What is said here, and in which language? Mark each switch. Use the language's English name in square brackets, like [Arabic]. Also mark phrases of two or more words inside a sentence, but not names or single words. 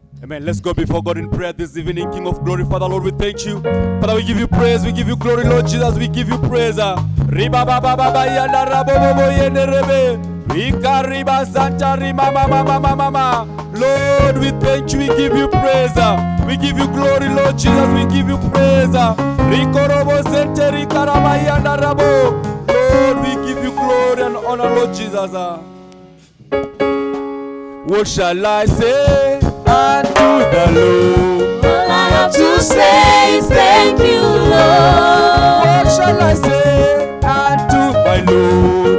[English] Amen. Let's go before God in prayer this evening. King of glory, Father, Lord, we thank you. Father, we give you praise. We give you glory, Lord Jesus. We give you praise. Riba baba baba yana rabo bobo yene rebe. Rika riba santa rima mama mama mama. Lord, we thank you. We give you praise. We give you glory, Lord Jesus. We give you praise. Riko robo sente rika rama yana rabo. Lord, we give you glory and honor, Lord Jesus. What shall I say unto the Lord? All I have to say is thank you, Lord. What shall I say unto my Lord?